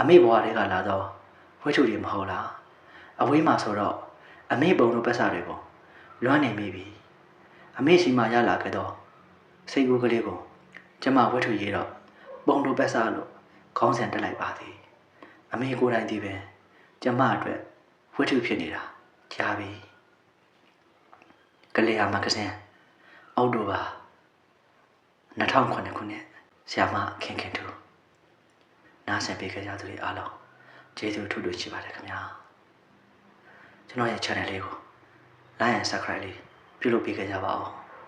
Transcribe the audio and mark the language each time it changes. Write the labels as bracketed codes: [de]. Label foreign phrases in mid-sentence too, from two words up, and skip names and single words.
[my] မေဘဝတွေကလာတော့ဝတ္ထုတွေမဟုတ်လားအဝေးမှာဆိုတော့အမေပုံတော်ပတ်စာတွေကိုလွမ်းနေမိပြီအမေရှိမှရလာခဲ့တော့စိတ်ကူးကလေးကိုကျမဝတ္ထုရေးတော့ပုံတော်ပတ်စာလို့ခေါင်းစဉ်တက်လိုက်ပါသည်အမေကိုယ်တိုင်ဒီပင်ကျမအတွက်ဝတ္ထုဖြစ်နေတာကြားပြီ ကလေးယာမဂ္ဂဇင်းအောက်တိုဘာ2009ခုနှစ်ဆရာမခင်ခင်တူနားဆင်ပေးကြသူတွေအားလုံးကျေးဇူးထူးထူးရှိပါတယ်ခင်ဗျာကျွန်တော်ရဲ့ channel လေးကို [en] like and subscribe [my] လေးပြုလုပ်ပေးကြပါဦး